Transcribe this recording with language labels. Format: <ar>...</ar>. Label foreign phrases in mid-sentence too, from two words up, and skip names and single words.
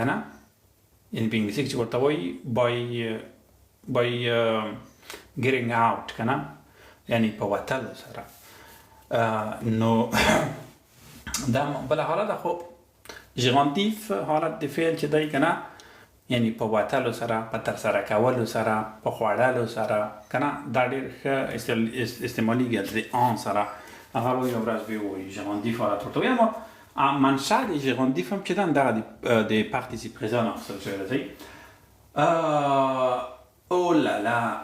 <ps>نه یعنی په انګلیسي کې چې ورته وایي</ps> <en>by getting out</en> <ps>که نه یعنی په وتلو سره نو دا بله حالت خو ژرندیف حالت د فعل چې دی که نه یعنی په وتلو سره په ترسره کولو سره په خوړلو سره که نه دا ډېر ښه استعمالیږي د ان سره هغه به یوه ورځ به ووایي ژرندیف حالت ورته وایي اما منشأ د ژرندیف هم چې ده دغه د</ps> <fr>participe présent</fr> <ps>اخیستل شوی دی او لا لا</ps>